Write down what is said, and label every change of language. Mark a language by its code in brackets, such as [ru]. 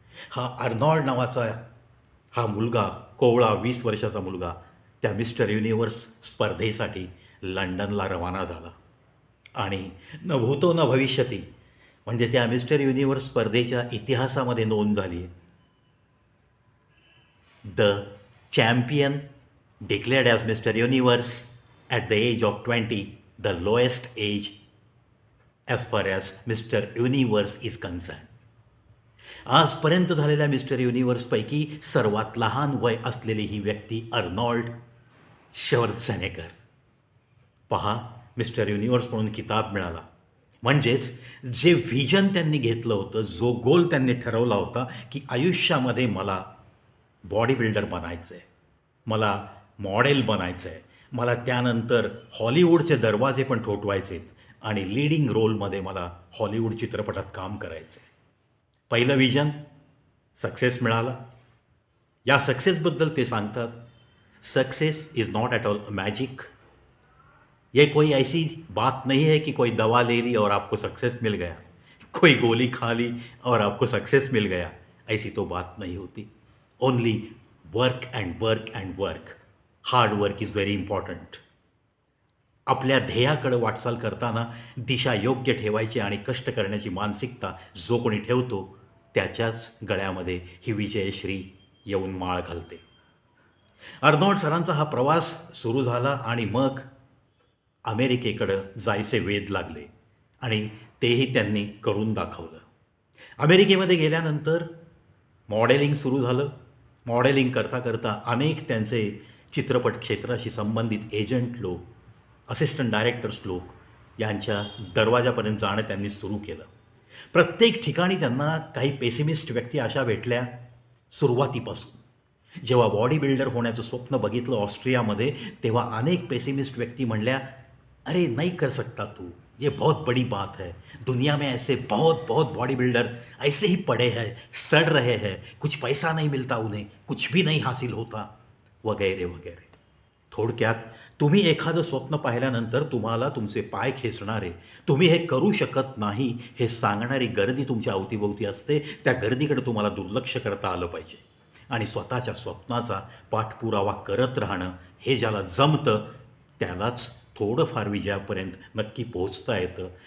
[mr] हा अर्नॉल्ड नावाचा हा मुलगा, कोवळा 20 वर्षाचा मुलगा, त्या मिस्टर युनिव्हर्स स्पर्धेसाठी लंडनला रवाना झाला. आणि न भूतो न भविष्यती, म्हणजे त्या मिस्टर युनिव्हर्स स्पर्धेच्या इतिहासामध्ये नोंद झाली आहे. [en] The champion declared as Mr. Universe at the age of 20, the lowest age as far as Mr. Universe is concerned. [mr] आजपर्यंत झालेल्या मिस्टर युनिव्हर्सपैकी सर्वात लहान वय असलेली ही व्यक्ती अर्नॉल्ड श्वार्झनेगर. पहा, मिस्टर युनिव्हर्स म्हणून किताब मिळाला. म्हणजेच जे व्हिजन त्यांनी घेतलं होतं, जो गोल त्यांनी ठरवला होता की आयुष्यामध्ये मला बॉडी बिल्डर बनायचं आहे, मला मॉडेल बनायचं आहे, मला त्यानंतर हॉलिवूडचे दरवाजे पण ठोठवायचे आहेत आणि लीडिंग रोलमध्ये मला हॉलिवूड चित्रपटात काम करायचं आहे. पहिलं विजन सक्सेस मिळाला. या सक्सेसबद्दल ते सांगतात, [en] Success is not at all magic. [hi] ये कोई ऐसी बात नहीं है कि कोई दवा ले ली और आपको सक्सेस मिल गया, कोई गोली खा ली और आपको सक्सेस मिल गया. ऐसी तो बात नहीं होती. [en] Only work and work and work. Hard work is very important. [mr] आपल्या ध्येयाकडे वाटचाल करताना दिशा योग्य ठेवायची आणि कष्ट करण्याची मानसिकता जो कोणी ठेवतो त्याच्याच गळ्यामध्ये ही विजयश्री येऊन माळ घालते. अर्नॉल्ड सरांचा हा प्रवास सुरू झाला आणि मग अमेरिकेकडं जायचे वेध लागले आणि तेही त्यांनी करून दाखवलं. अमेरिकेमध्ये गेल्यानंतर मॉडेलिंग सुरू झालं. मॉडेलिंग करता करता अनेक त्यांचे चित्रपट क्षेत्राशी संबंधित एजंट लोक, असिस्टंट डायरेक्टर्स लोक यांच्या दरवाजापर्यंत जाणं त्यांनी सुरू केलं. प्रत्येक ठिकाणी त्यांना काही पेसिमिस्ट व्यक्ती अशा भेटल्या सुरुवातीपासून. जेव्हा बॉडी बिल्डर होण्याचं स्वप्न बघितलं ऑस्ट्रियामध्ये, तेव्हा अनेक पेसिमिस्ट व्यक्ती म्हणल्या, [hi] अरे नहीं कर सकता तू, ये बहुत बड़ी बात है, दुनिया में ऐसे बहुत बहुत बॉडी बिल्डर ऐसे ही पड़े हैं, सड़ रहे हैं, कुछ पैसा नहीं मिलता उन्हें, कुछ भी नहीं हासिल होता, [mr] वगैरे वगैरे. थोडक्यात तुम्ही एखादं स्वप्न पाहिल्यानंतर तुम्हाला तुमचे पाय खेचणारे, तुम्ही हे करू शकत नाही हे सांगणारी गर्दी तुमच्या अवतीभोवती असते. त्या गर्दीकडे तुम्हाला दुर्लक्ष करता आलं पाहिजे आणि स्वतःच्या स्वप्नाचा पाठपुरावा करत राहणं हे ज्याला जमतं त्यालाच थोडंफार विजयापर्यंत नक्की पोहोचता येतं.